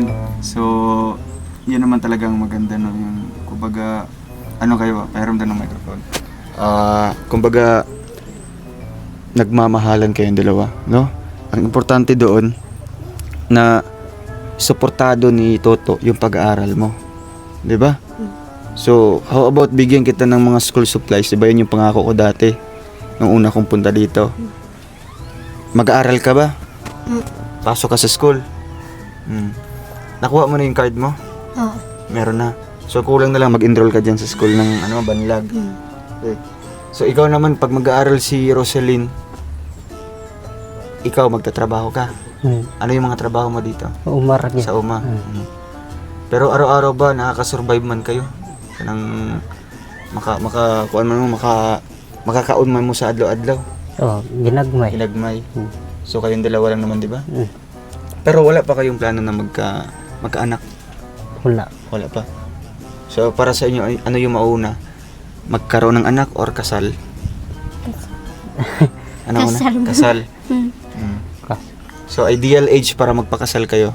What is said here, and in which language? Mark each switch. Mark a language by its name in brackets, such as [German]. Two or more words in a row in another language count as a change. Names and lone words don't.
[Filipino] So, yun naman talagang maganda, no? Yung, kumbaga, ano kayo, pahiram din ng microphone. Kumbaga, nagmamahalan kayong dalawa, no? Ang importante doon, na suportado ni Toto yung pag-aaral mo. 'Di ba? So, how about bigyan kita ng mga school supplies? 'Di ba yun yung pangako ko dati nung una kong punta dito? Mag-aaral ka ba? Pasok ka sa school? Nakuha mo na yung card mo? Oo. Meron na. So, kulang na lang mag-enroll ka dyan sa school ng Banlag. Okay. So, ikaw naman, pag mag-aaral si Roselyn, ikaw magtatrabaho ka. Ano yung mga trabaho mo dito? [Hiligaynon] Umar gid. [Filipino] Sa UMA. Pero araw-araw ba nakaka-survive man kayo? [Cebuano] Kanang makakaon man mo sa adlaw-adlaw. Oh, ginagmay. Hinagmay. [Filipino] So kayong dalawa lang naman, di ba? Pero wala pa kayong plano na magkaanak? Wala. Wala pa. So para sa inyo, ano yung mauna? Magkaroon ng anak or kasal? Ano Kasal. una? Kasal. So ideal age para magpakasal kayo.